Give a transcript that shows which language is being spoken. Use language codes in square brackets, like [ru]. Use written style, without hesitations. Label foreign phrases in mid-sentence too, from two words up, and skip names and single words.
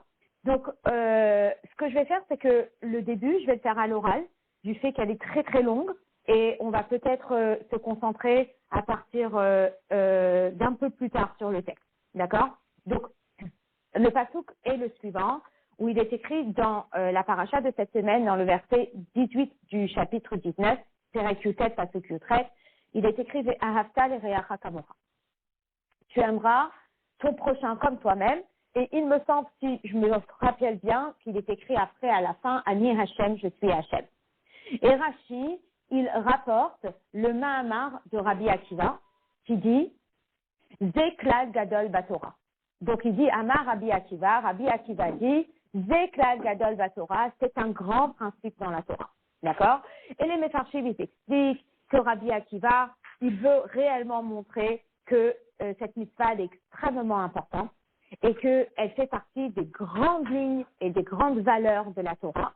[fr] Donc, ce que je vais faire, c'est que le début, je vais le faire à l'oral, du fait qu'elle est très très longue et on va peut-être se concentrer à partir d'un peu plus tard sur le texte. D'accord? Donc, le pasouk est le suivant, où il est écrit dans la paracha de cette semaine, dans le verset 18 du chapitre 19, [he] פרק יט, פסוק יח, [fr] il est écrit « [he] ואהבת לרעך כמוך ». [fr] Tu aimeras ton prochain comme toi-même, et il me semble, si je me rappelle bien, qu'il est écrit après, à la fin, « [he] אני ה, [fr] je suis Hashem ». Et Rashi, il rapporte le Mahamar de Rabbi Akiva, qui dit « [he] זה כלל גדול בתורה ». [fr] Donc il dit [he] אמר רבי עקיבא dit זה כלל גדול בתורה, [fr] c'est un grand principe dans la Torah. D'accord? Et les Mefarshim ils expliquent que Rabbi Akiva, il veut réellement montrer que cette mitzvah est extrêmement importante et qu'elle fait partie des grandes lignes et des grandes valeurs de la Torah.